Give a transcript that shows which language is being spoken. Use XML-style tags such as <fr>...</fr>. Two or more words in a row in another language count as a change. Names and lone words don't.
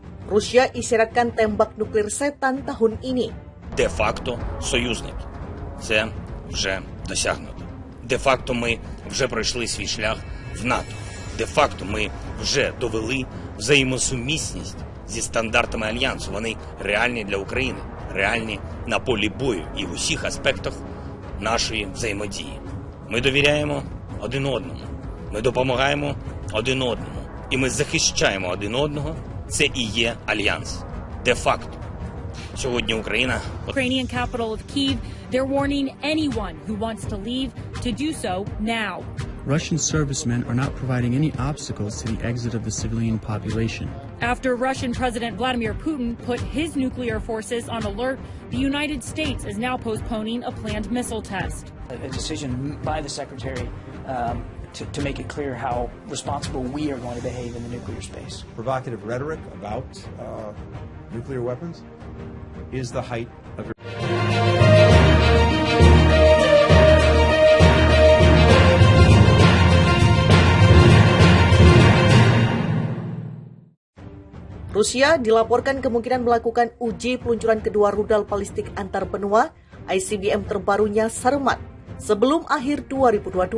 <id>Rusia isyaratkan tembak nuklir setan tahun ini.</id> <uk>Де-факто союзники. Це вже досягнуто. Де-факто ми вже пройшли свій шлях в НАТО. Де-факто ми вже довели взаємосумісність зі стандартами Альянсу. Вони реальні для України, реальні на полі бою і в усіх аспектах нашої взаємодії. Ми довіряємо один одному, ми допомагаємо один одному, і ми захищаємо один одного. Це і є Альянс. Де-факто. Сьогодні Україна...</uk> <en>Ukrainian capital of Kyiv, they're warning anyone who wants to leave to do so now. Russian servicemen are not providing any obstacles to the exit of the civilian population. After Russian President Vladimir Putin put his nuclear forces on alert, the United States is now postponing a planned missile test. A decision by the Secretary to make it clear how responsible we are going to behave in the nuclear space. Provocative rhetoric about nuclear weapons is the height of your...</en> <id>Rusia dilaporkan kemungkinan melakukan uji peluncuran kedua rudal balistik antar benua ICBM terbarunya Sarmat sebelum akhir 2022.</id>